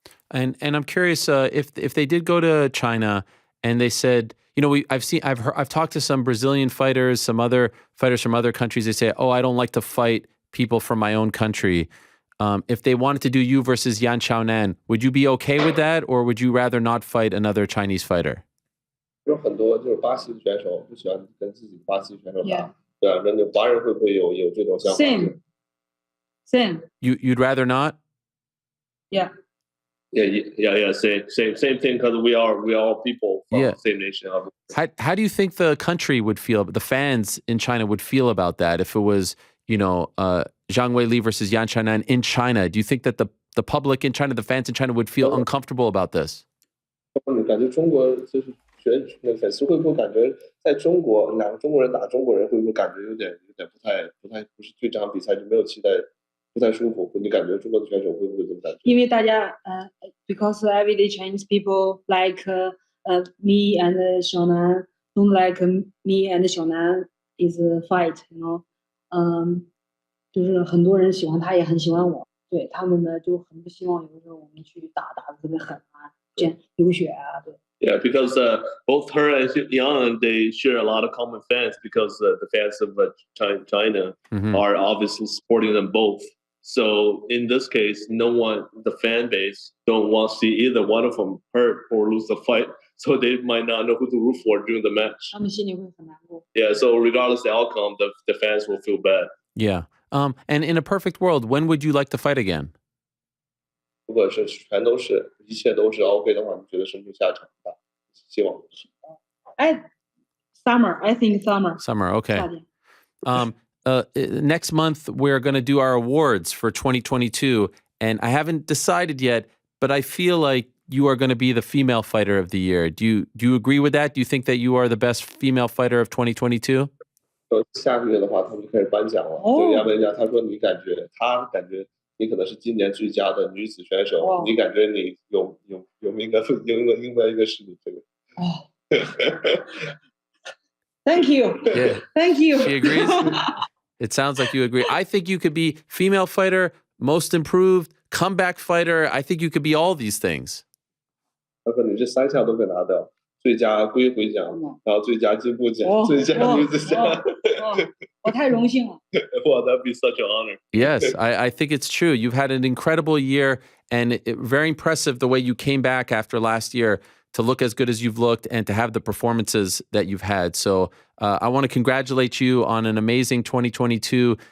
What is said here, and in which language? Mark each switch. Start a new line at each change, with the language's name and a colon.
English: And I'm curious if they did go to China and they said, you know, I've talked to some Brazilian fighters, some other fighters from other countries. They say, oh, I don't like to fight people from my own country. If they wanted to do you versus Yan Xiaonan, would you be okay with that, or would you rather not fight another Chinese fighter?
Chinese: 有很多就是巴西选手不喜欢跟自己巴西选手打，对啊，那华人会不会有这种想法
English: ？Same. You'd rather not? Yeah. Yeah. Same thing, because we are all people from the same nation. How do you think the country would feel, the fans in China would feel about that if it was, you know, Zhang Weili versus Yan Xiaonan in China? Do you think that the public in China, the fans in China, would feel uncomfortable about this?
Chinese: 你感觉中国就是粉丝会不会感觉在中国两个中国人打中国人会不会感觉有点不是对这场比赛就没有期待，不太舒服？你感觉中国的选手会不会这么感觉？因为大家
English: because everyday Chinese people like me and Xiaonan don't like me and Xiaonan is a fight, you know.
Chinese: 就是很多人喜欢他，也很喜欢我。对他们呢，就很不希望有的时候我们去打得特别狠啊，这样流血啊，对。
English: Yeah, because both her and Yang, they share a lot of common fans because the fans of China are obviously supporting them both. So in this case, the fan base don't want to see either one of them hurt or lose the fight. So they might not know who to root for during the match.
Chinese: 他们心里会很难过。
English: Yeah, so regardless of the outcome, the fans will feel bad. Yeah. And in a perfect world, when would you like to fight again?
Chinese: 如果是全都是一切都是 OK 的话，你觉得什么时候下场打？希望。
English: Summer, I think summer. Summer, okay. Next month, we're going to do our awards for 2022, and I haven't decided yet, but I feel like you are going to be the female fighter of the year. Do you agree with that? Do you think that you are the best female fighter of 2022?
Chinese: 下个月的话，他们就开始颁奖了。对，亚美尼亚，他说他感觉你可能是今年最佳的女子选手，你感觉你有应该是你这个。
English: Thank you. Yeah. Thank you. She agrees. It sounds like you agree. I think you could be female fighter, most improved, comeback fighter. I think you could be all these things.
Chinese: 他可能这3项都会拿到。最佳归回奖，然后最佳进步奖，最佳女子奖。我太荣幸了。
English: Well, that'd be such an honor. Yes, I think it's true. You've had an incredible year, and very impressive the way you came back after last year to look as good as you've looked and to have the performances that you've had. So I want to congratulate you on an amazing 2022.